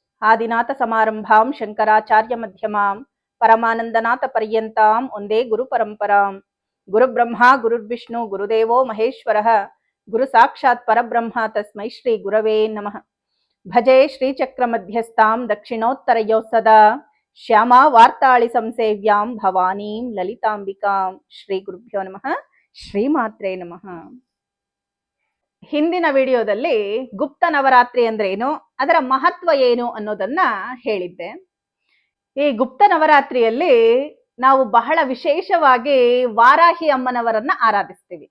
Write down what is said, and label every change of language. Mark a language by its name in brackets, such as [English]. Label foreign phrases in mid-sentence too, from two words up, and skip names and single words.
[Sanskrit] ಆದಿನಾಥ ಸಮಾರಂಭಾಂ ಶಂಕರಾಚಾರ್ಯ ಮಧ್ಯಮಾಂ ಪರಮಾನಂದನಾಥ ಪರ್ಯಂತಾಂ ಒಂದೇ ಗುರು ಪರಂಪರಾಂ. ಗುರು ಬ್ರಹ್ಮ ಗುರುರ್ವಿಷ್ಣು ಗುರುದೇವೋ ಮಹೇಶ್ವರಃ ಗುರು ಸಾಕ್ಷಾತ್ ಪರಬ್ರಹ್ಮ ತಸ್ಮೈ ಶ್ರೀ ಗುರವೇ ನಮಃ. ಭಜೆ ಶ್ರೀಚಕ್ರ ಮಧ್ಯಸ್ಥಾಂ ದಕ್ಷಿಣೋತ್ತರಯೋ ಸದಾ ಶ್ಯಾಮಾ ವಾರ್ತಾಳಿ ಸಂಸೇವ್ಯಾಂ ಭವಾನೀಂ ಲಲಿತಾಂಬಿಕಾಂ. ಶ್ರೀ ಗುರುಭ್ಯೋ ನಮಃ. ಶ್ರೀಮಾತ್ರೇ ನಮಃ. [Kannada] ಹಿಂದಿನ ವಿಡಿಯೋದಲ್ಲಿ ಗುಪ್ತ ನವರಾತ್ರಿ ಅಂದ್ರೆ ಏನು, ಅದರ ಮಹತ್ವ ಏನು ಅನ್ನೋದನ್ನ ಹೇಳಿದ್ದೆ. ಈ ಗುಪ್ತ ನವರಾತ್ರಿಯಲ್ಲಿ ನಾವು ಬಹಳ ವಿಶೇಷವಾಗಿ ವಾರಾಹಿ ಅಮ್ಮನವರನ್ನ ಆರಾಧಿಸ್ತೀವಿ.